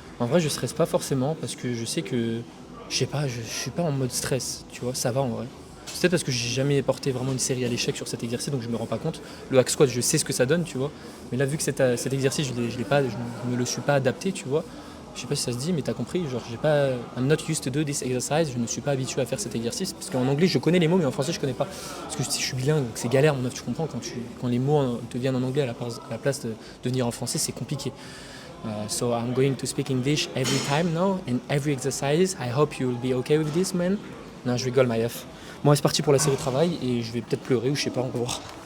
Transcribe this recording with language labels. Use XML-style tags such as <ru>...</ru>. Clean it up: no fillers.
<fr>En vrai je stresse pas forcément parce que je sais que, je sais pas, je suis pas en mode stress, tu vois, ça va en vrai. C'est peut-être parce que j'ai jamais porté vraiment une série à l'échec sur cet exercice, donc je me rends pas compte. Le hack squat, je sais ce que ça donne, tu vois. Mais là, vu que cet exercice, je me le suis pas adapté, tu vois. Je sais pas si ça se dit, mais t'as compris.</fr> <en>Genre, I'm not used to do this exercise.</en> <fr>Je ne suis pas habitué à faire cet exercice parce qu'en anglais, je connais les mots, mais en français, je connais pas. Parce que je suis bilingue, donc c'est galère, mon œuf, tu comprends. Quand les mots te viennent en anglais à la place de venir en français, c'est compliqué.</fr> <en>So I'm going to speak English every time now and every exercise. I hope you will be okay with this, man.</en> <fr>Non, je rigole, Maïef. Bon, c'est parti pour la série de travail et je vais peut-être pleurer ou je sais pas, on va voir.</fr>